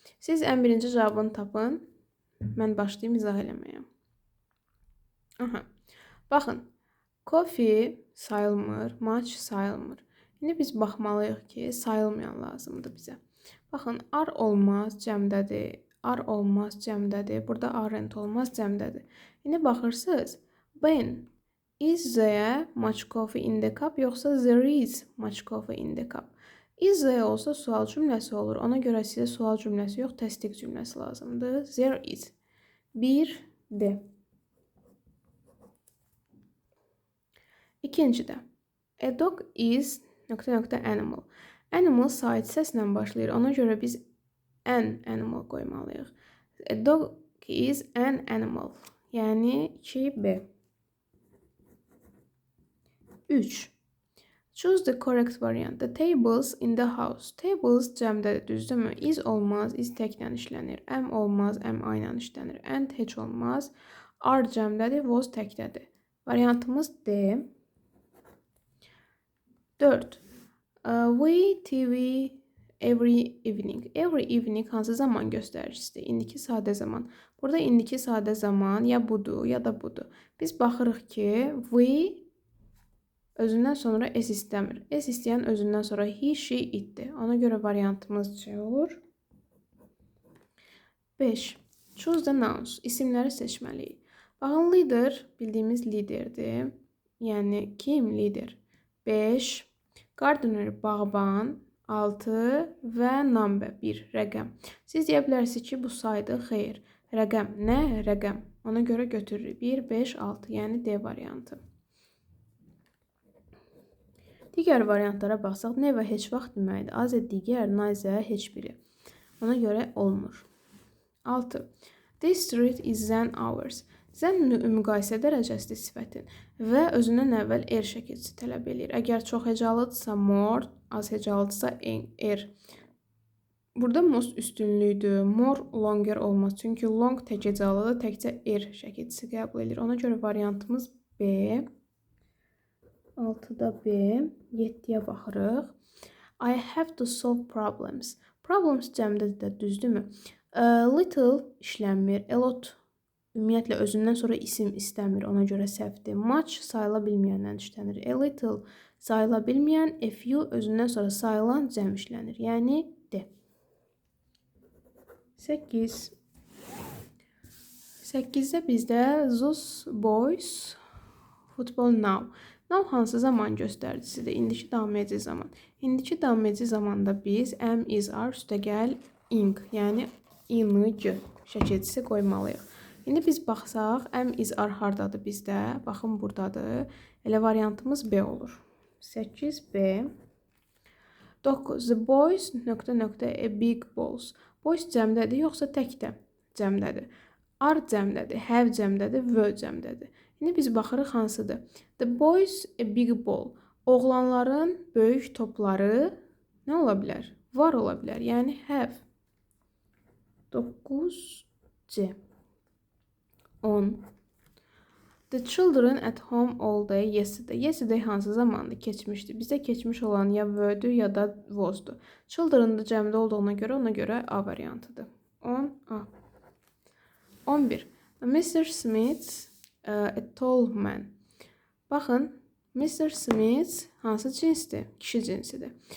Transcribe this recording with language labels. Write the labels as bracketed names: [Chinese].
[Azerbaijani] Siz ən birinci cavabını tapın, mən başlayayım izah eləməyə. Aha. Baxın, coffee sayılmır, much sayılmır. İndi biz baxmalıyıq ki, sayılmayan lazımdır bizə. Baxın, ar olmaz, cəmdədir. Ar olmaz, cəmdədir. Burada aren't olmaz, cəmdədir. İndi baxırsınız, [English] Ben, is there much coffee in the cup, [Azerbaijani] yoxsa [English] there is much coffee in the cup? Is there [Azerbaijani] olsa sual cümləsi olur. Ona görə sizə sual cümləsi yox, təsdiq cümləsi lazımdır. [English] There is. 1D. [Azerbaijani] İkincidə. [English] A dog is ... animal. [Azerbaijani] Animal sait səslə başlayır. Ona görə biz an animal qoymalıyıq. [English] A dog is an animal. [Azerbaijani] Yəni 2B. [English] 3. Choose the correct variant. The tables in the house. [Azerbaijani] Tables cəmdədir, düzdürmü? Is olmaz, is təklə işlənir. Am olmaz, am ayla işlənir. And heç olmaz. Are cəmdədir, was təkdədir. Variantımız D. [English] 4. We TV every evening. [Azerbaijani] Every evening hansı zaman göstəricisidir? İndiki sadə zaman. Burada indiki sadə zaman ya budur, ya da budur. Biz baxırıq ki, we özündən sonra s istəmir. S istəyən özündən sonra he, she, itdir. Ona görə variantımız C olur. 5. Choose the nouns. İsimləri seçməliyik. Baxın, leader bildiyimiz liderdir. Yəni kim lider? 5. Gardener bağban. 6 və number 1 rəqəm. Siz deyə bilərsiniz ki, bu saydı, xeyr. Rəqəm nə? Rəqəm. Ona görə götürürük. 1, 5, 6, yəni D variantı. Digər variantlara baxsaq, never heç vaxt deməkdir. Az digər, neither heç biri. Ona görə olmur. 6. [English] This street is than ours. [Azerbaijani] Zən müqayisə dərəcəsidir sifətin və özündən əvvəl er şəkilçisi tələb edir. Əgər çox hecalıdırsa more, az hecalıdırsa er. Burada most üstünlüydür. More longer olmaz. Çünki long tək hecalıdır, təkcə er şəkilçisi qəbul edir. Ona görə variantımız B. 6-da B. 7-yə baxırıq. [English] I have to solve problems. [Azerbaijani] Problems cəmdədir də, düzdürmü? Little işlənmir. A lot ümumiyyətlə özündən sonra isim istəmir. Ona görə səhvdir. Much sayıla bilməyəndən işlənir. A little sayıla bilməyən, a few özündən sonra sayılan cəm işlənir. Yəni D. [English] 8. [Azerbaijani] 8-də bizdə [English] those boys football now. [Azerbaijani] Now hansı zaman göstəricisidir? İndiki davam edici zaman. İndiki davam edici zamanda biz am, is, are üstəgəl ing, yəni ing şəkilçisi qoymalıyıq. İndi biz baxsaq, am, is, are hardadır bizdə? Baxın, buradadır. Elə variantımız B olur. 8B. 9. The boys ... [English] a big balls. [Azerbaijani] Boys cəmdədir, yoxsa təkdə cəmdədir? Are cəmdədir, have cəmdədir, were cəmdədir. İndi biz baxırıq hansıdır? [English] The boys a big ball. [Azerbaijani] Oğlanların böyük topları nə ola bilər? Var ola bilər, yəni have. 9C. 10. [English] The children at home all day yesterday. [Azerbaijani] Yesterday hansı zamandır? Keçmişdir. Bizdə keçmiş olan ya were'dür ya da was'dur. Children da cəmdə olduğuna görə A variantıdır. [English] 10A. 11. Mr. Smith a tall man. [Azerbaijani] Baxın, [English] Mr. [Azerbaijani] Smith hansı cinsdir? Kişi cinsidir.